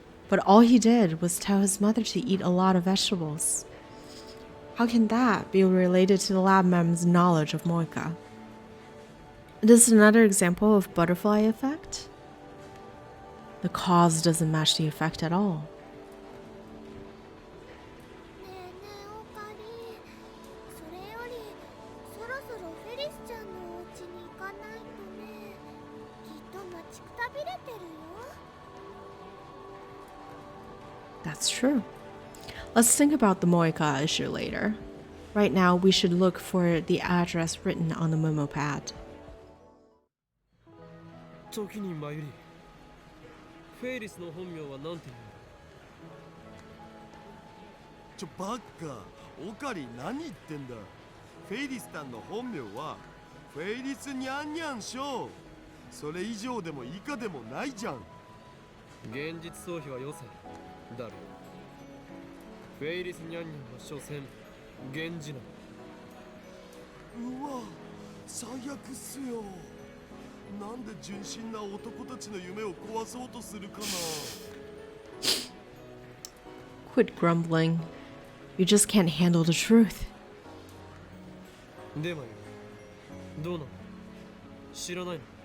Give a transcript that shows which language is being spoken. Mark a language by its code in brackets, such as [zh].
[en] But all he did was tell his mother to eat a lot of vegetables. How can that be related to the lab mem's knowledge of Moika? This is another example of butterfly effect. The cause doesn't match the effect at all. [ja] ねえねえおかりん、それよりそろそろフェリスちゃんのお家に行かないとね。きっと待ちくたびれてるよ。 [en] That's true. Let's think about the Moika issue later. Right now, we should look for the address written on the memo pad. [ja] 時にマユリフェイリスの本名は何て言うバッカ、オカリ何言ってんだ。フェイリスタンの本名はフェイリスニャンニャンショー。それ以上でも以下でもないじゃん。現実逃避はよせダルフェイリスニャンニャンは所詮源氏なうわ、最悪っすよ。なんで純真な男たちの夢を壊そうとするかな。 [en] Quit grumbling. You just can't handle the truth. [ja] でマユリどうなの知らないの